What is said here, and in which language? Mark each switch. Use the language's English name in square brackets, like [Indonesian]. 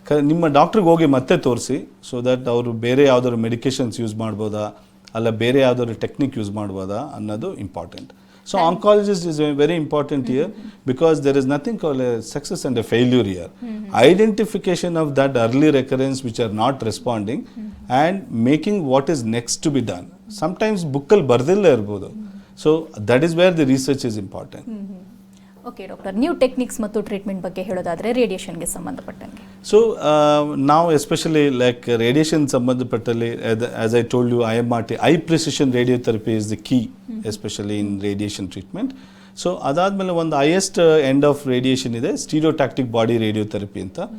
[Kannada] ನಿಮ್ಮ ಡಾಕ್ಟ್ರಿಗೆ ಹೋಗಿ ಮತ್ತೆ ತೋರಿಸಿ, ಸೊ ದಟ್ ಅವರು ಬೇರೆ ಯಾವುದಾದ್ರು ಮೆಡಿಕೇಷನ್ಸ್ ಯೂಸ್ ಮಾಡ್ಬೋದಾ ಅಲ್ಲ ಬೇರೆ ಯಾವುದಾದ್ರು ಟೆಕ್ನಿಕ್ ಯೂಸ್ ಮಾಡ್ಬೋದಾ ಅನ್ನೋದು important. [English] So oncologist is very important here because there is nothing called a success and a failure here. Identification of that early recurrence which are not responding and making what is next to be done. Sometimes [Kannada] bookal bardilla irbodu. [English] So that is where the research is important. [Kannada] Okay doctor, new techniques ಮತ್ತು treatment ಬಗ್ಗೆ ಹೇಳೋದಾದರೆ ರೇಡಿಯೇಷನ್ಗೆ ಸಂಬಂಧಪಟ್ಟಂಗೆ. [English] So ನಾವು especially like radiation ಸಂಬಂಧಪಟ್ಟಲ್ಲಿ as I told you IMRT, I precision radiotherapy is the key especially in radiation treatment. [Kannada] So ಅದಾದಮೇಲೆ ಒಂದು highest end of radiation ಇದೆ ಸ್ಟೀರಿಯೋಟ್ಯಾಕ್ಟಿಕ್ body radiotherapy ಅಂತ.